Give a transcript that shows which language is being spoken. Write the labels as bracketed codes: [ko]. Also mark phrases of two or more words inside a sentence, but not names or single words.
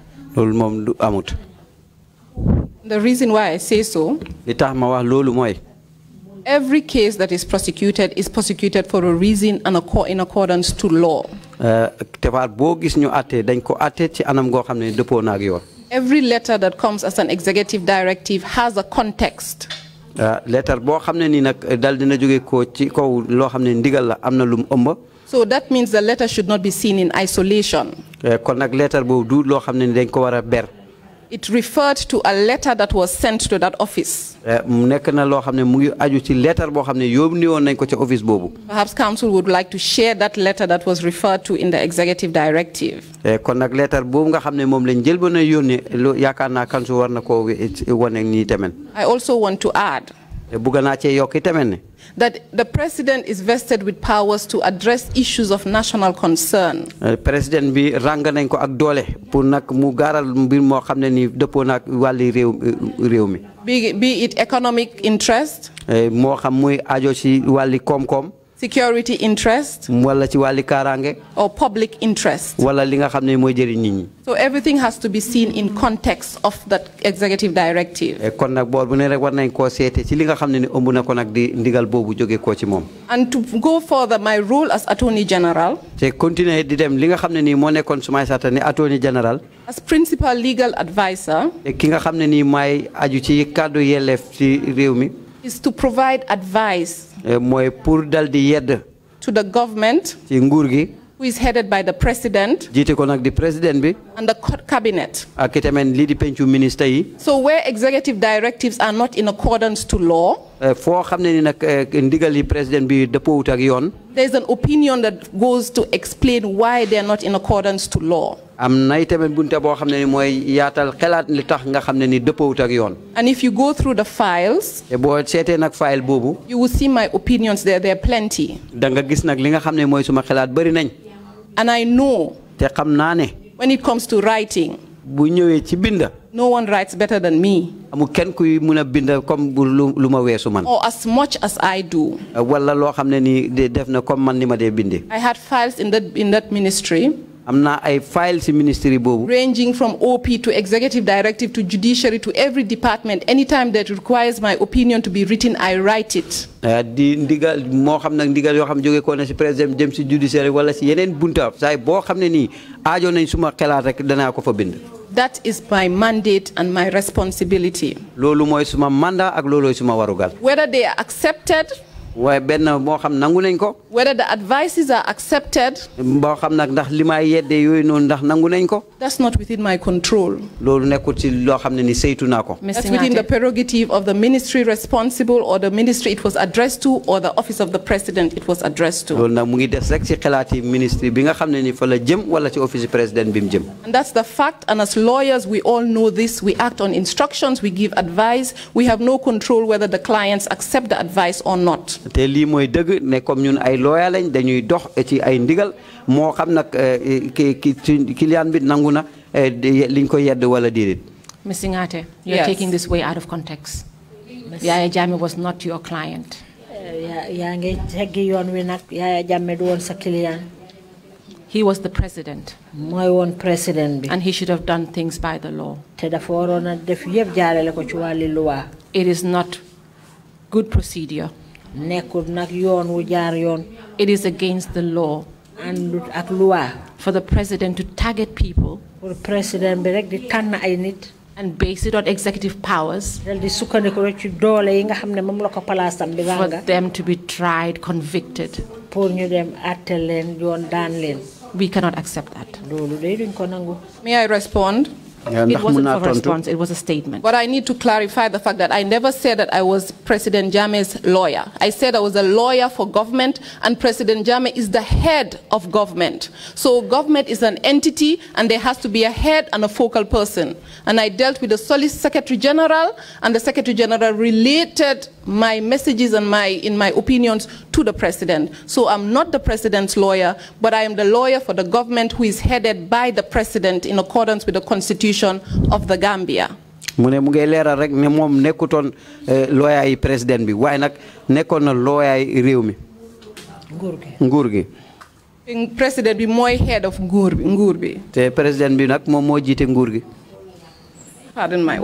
[en] The reason why I say so, every case that is prosecuted for a reason and in accordance to law. Every letter that comes as an executive directive has a context. [wo] Letter boo xam ne nii nag dal dina jóge ko ci kaw loo xam ne ndigal la am na lum ëmb. [en] So that means the letter should not be seen in isolation. [wo] Kon nag letter boobu du loo xam ne ni dañ ko war a ber. [en] It referred to a letter that was sent to that office. [wo] Nekk na loo xam ne mu ngi aju ci letter boo xam ne yóbbu woon nañ ko ci office boobu. [en] Perhaps council would like to share that letter that was referred to in the executive directive. [wo] Kon nag letter boobu nga xam ne moom lañ jël ba na yónnee yaakaar naa council war na koo wane nii tamit. [en] I also want to add [wo] bugg naa cee yokk tamit ne [en] that the president is vested with powers to address issues of national concern. [wo] President bi rang nañ ko ak doole pour nag mu gaaral mbir moo xam ne ni dëppoo naag wàlli réew mi. [en] Be it economic interest. [wo] Moo xam muy ajo ci wàlli koom-koom. [en] Security interest. [wo] Wala ci wàlli kaaraange. [en] Or public interest. [wo] Wala li nga xam ne mooy jëriñ nit ñi. [en] So everything has to be seen in context of that executive directive. [wo] Kon nag boor bu ne rek war nañ koo seete ci li nga xam ne ni ëmb na ko nag di ndigal boobu jóge koo ci moom. [en] And to go further, my role as Attorney General. [wo] te continuer di dem li nga xam ne nii moo nekkoon sumay sata ni [en] Attorney General. As principal legal advisor. [wo] te ki nga xam ne nii may aju ci kàddu yelleef ci réew mi. [en] Is to provide advice. [wo] Mooy pour dal di yedd. [en] To the government. [wo] ci nguur gi. [en] Who is headed by the president. [wo] jiite ko nag di président bi. [en] And the cabinet. [wo] ak itamit lii di pencu ministre yi. [en] So where executive directives are not in accordance to law. [wo] foo xam ne ni nag ndigal yi président bi dëppoowut ak yoon. [en] There is an opinion that goes to explain why they are not in accordance to law. [wo] am na itamit bunte boo xam ne ni mooy yaatal xelaat li tax nga xam ne ni dëppoowut ak yoon. [en] And if you go through the files. [wo] te boo seetee nag file boobu. [en] You will see my opinions there. There are plenty. [wo] da nga gis nag li nga xam ne mooy suma xelaat bëri nañ. [en] And I know. [wo] te xam naa ne. [en] When it comes to writing. [wo] bu ñëwee ci binda. [en] No one writes better than me. [wo] amul kenn kuy mun a binda comme lu ma weesu man. [en] Or as much as I do. [wo] wala loo xam ne ni def na comme man ni ma dee bindee. [en] I had files in that ministry. [wo] am na ay files ci ministry boobu. [en] Ranging from OP to executive directive to judiciary to every department. Anytime that requires my opinion to be written, I write it. [wo] di ndigal moo xam nag ndigal yoo xam jóge ko na ci président dem ci judiciary wala ci yeneen bunta saay boo xam ne nii aajo nañ suma xelaat rek danaa ko fa bind. [en] That is my mandate and my responsibility. [wo] loolu mooy suma mandat ak loolooy suma warugal. [en] Whether they are accepted. [wo] waaye benn moo xam nangu nañ ko. [en] Whether the advices are accepted. [wo] boo xam nag ndax li may yedde yooyu noonu ndax nangu nañ ko. [en] That's not within my control. [wo] loolu nekkul ci loo xam ne ni saytu naa ko. [en] That's within the prerogative of the ministry responsible or the ministry it was addressed to or the office of the president it was addressed to. [wo] loolu nag mu ngi des rek ci xalaati ministre bi nga xam ne ni fa la jëm wala ci office président bi mu jëm. [en] And that's the fact, and as lawyers we all know this. We act on instructions, we give advice. We have no control whether the clients accept the advice or not. [wo] te lii mooy dëgg ne comme ñun ay lawyer lañ dañuy dox ci ay ndigal moo xam nag client bi nangu na liñ ko yedd wala déedéet. [en] Ms. Singhateh, you're taking this way out of context. Yaya Jammeh was not your client. [wo] yaa ngi teggi yoon wi nag Yaya Jammeh du woon sa client. [en] He was the president. [wo] mooy woon président bi. [en] And he should have done things by the law. [wo] te dafa waroon a def yëpp jaarale ko ci wàlli loi. [en] It is not good procedure. [wo] nekkul nag yoon wu jaar yoon. [en] It is against the law. [wo] àndut ak loi. [en] For the president to target people. [wo] pour président bi rek di tànn ay nit. [en] And base it on executive powers. [wo] dal di sukkandiku rek ci doole yi nga xam ne moom la ko palaasam bi [en] for them to be tried, convicted. [wo] pour ñu dem àtte leen yoon daan leen. [en] We cannot accept that. [wo] loolu day duñ ko nangu. [en] May I respond? It wasn't a response, it was a statement. But I need to clarify the fact that I never said that I was President Jammeh's lawyer. I said I was a lawyer for government, and President Jammeh is the head of government. So government is an entity, and there has to be a head and a focal person. And I dealt with the Secretary General, and the Secretary General related my messages and in my opinions to the President. So I'm not the President's lawyer, but I am the lawyer for the government who is headed by the President in accordance with the Constitution of the Gambia. [wo] mu ne mu ngi leeral rek ne moom nekkutoon lawyer yi président bi waaye nag nekkoon na lawyer yi réew mi. nguur gi. Président bi mooy [en] head of [wo] nguur bi. te président bi nag moom moo jiite nguur gi. [en] Pardon my